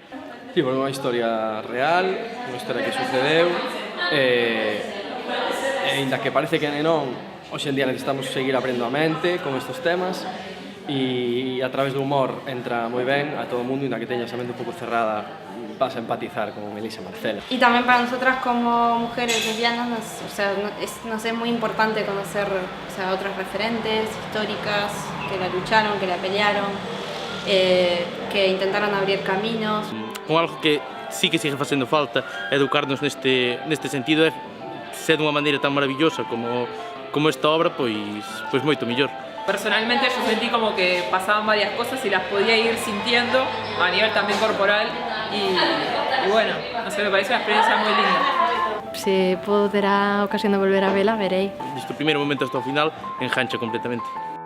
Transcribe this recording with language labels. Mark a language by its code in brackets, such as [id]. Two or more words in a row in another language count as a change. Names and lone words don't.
[gl] Sí, foi unha historia real, unha historia que sucedeu, e ainda que parece que non, hoxe en día necesitamos seguir aprendendo a mente con estes temas, e a través do humor entra moi ben a todo o mundo, ainda que teña esa mente un pouco cerrada, vas a empatizar con Elisa Marcela. [es] Y también para nosotras como mujeres lesbianas, nos es muy importante conocer otras referentes históricas que la lucharon, que la pelearon, que intentaron abrir caminos. [gl] Con algo que sí que sigue facendo falta, educarnos neste sentido, é ser dunha maneira tan maravillosa como esta obra, pois moito mellor. [es] Personalmente yo sentí como que pasaban varias cosas y las podía ir sintiendo a nivel también corporal y bueno, no sé, me parece una experiencia muy linda. [gl] Se poderá ocasión de volver a vela, verei. Desde o primeiro momento hasta o final, engancha completamente.